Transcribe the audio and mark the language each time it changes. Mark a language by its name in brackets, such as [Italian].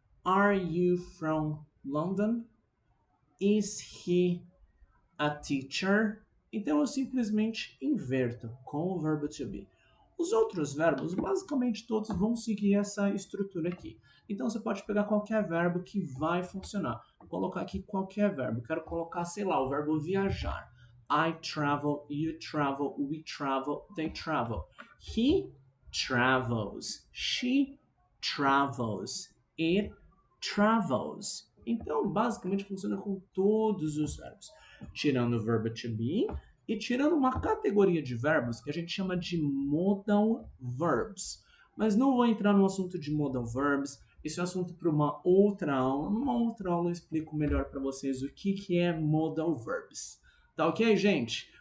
[English] Are you from London? Is he a teacher? [Portuguese] Então eu simplesmente inverto com o verbo to be. Os outros verbos, basicamente todos vão seguir essa estrutura aqui. Então você pode pegar qualquer verbo que vai funcionar. Vou colocar aqui qualquer verbo. Quero colocar, sei lá, o verbo viajar. [English] I travel, you travel, we travel, they travel. He travels, she travels, it travels. [Portuguese] Então, basicamente funciona com todos os verbos. Tirando o verbo to be e tirando uma categoria de verbos que a gente chama de modal verbs. Mas não vou entrar no assunto de modal verbs, esse é um assunto para uma outra aula. Numa outra aula eu explico melhor para vocês o que é modal verbs. Tá ok, gente?